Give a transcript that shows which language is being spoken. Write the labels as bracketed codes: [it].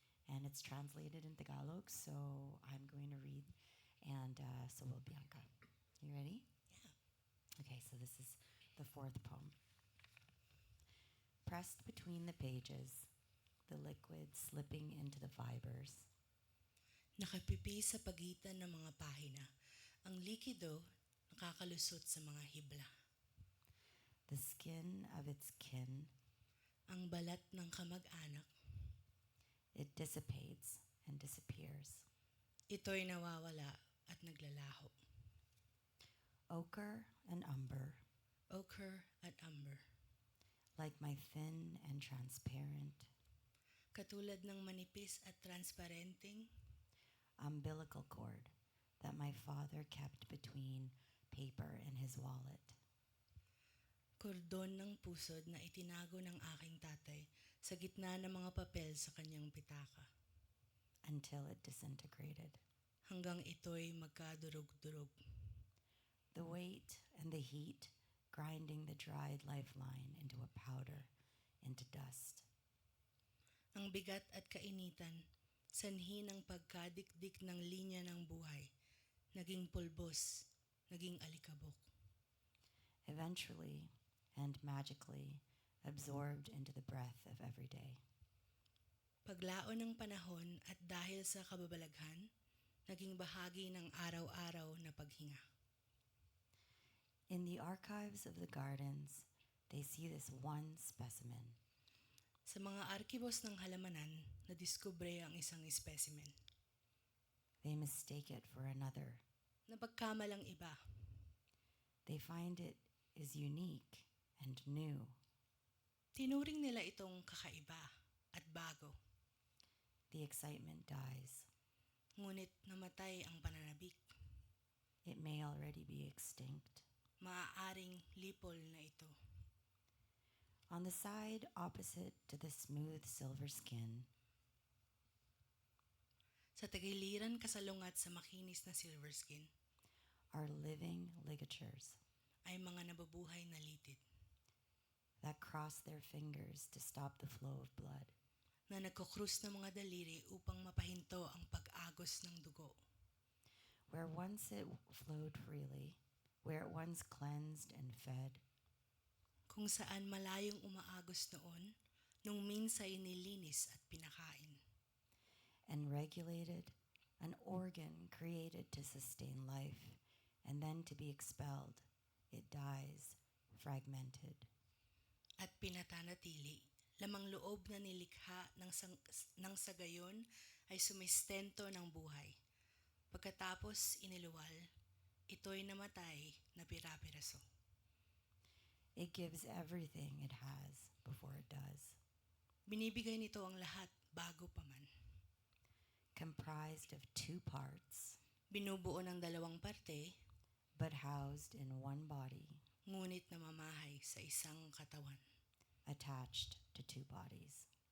[en] And it's translated in Tagalog, so I'm going to read, and so will Bianca. You ready? Yeah. Okay, so this is the fourth poem. Pressed between the pages, the liquid slipping into the fibers. [tl] Nakapipi sa pagitan ng mga pahina. Ang likido nakakalusot sa mga hibla. [en] The skin of its kin, [tl] Ang balat ng kamag-anak, [en] it dissipates and disappears. [tl] ito'y nawawala at naglalaho. [en] Ochre and umber, [tl] Ochre at umber. [en] like my thin and transparent [tl] Katulad ng manipis at transparenteng [en] umbilical cord that my father kept between paper and his wallet. [tl] kordon ng pusod na itinago ng aking tatay sa gitna ng mga papel sa kanyang pitaka. [en] Until it disintegrated. [tl] Hanggang ito'y magkadurog-durog. [en] The weight and the heat grinding the dried lifeline into a powder, into dust. [tl] Ang bigat at kainitan, sanhi ng pagkadikdik ng linya ng buhay, naging pulbos, naging alikabok. [en] Eventually and magically absorbed into the breath of every day. [tl] Paglaon ng panahon at dahil sa kababalaghan, naging bahagi ng araw-araw na paghinga. [en] In the archives of the gardens, they see this one specimen. [tl] Sa mga arkibos ng halamanan, nadiskubre ang isang specimen. [en] They mistake it for another. [tl] Napagkamalang iba. [en] They find it is unique and new. [tl] Tinuring nila itong kakaiba at bago. [en] The excitement dies. [tl] Ngunit namatay ang pananabik. [en] It may already be extinct. [tl] Maaaring lipol na ito. [en] On the side opposite to the smooth silver skin, [tl] Sa tagiliran kasalungat sa makinis na [en] silver skin, are living ligatures [tl] ay mga nababuhay na litid [en] that cross their fingers to stop the flow of blood. [tl] na nagkukrus ng mga daliri upang mapahinto ang pag-agos ng dugo. [en] Where once it flowed freely, where it once cleansed and fed, [tl] Kung saan malayong umaagos noon, nung minsay nilinis at pinakain. [en] and regulated, an organ created to sustain life, and then to be expelled, it dies, fragmented. [tl] At pinatanatili, lamang loob na nilikha ng sagayon ay sumistento ng buhay. Pagkatapos iniluwal, ito'y namatay na pira-piraso. [en] It gives everything it has before it does, [tl] Binibigay nito ang lahat bago pa man. [en] comprised of two parts, [tl] Binubuo ng dalawang parte, [en] but housed in one body, [tl] ngunit namamahay sa isang katawan. [en] attached to two bodies.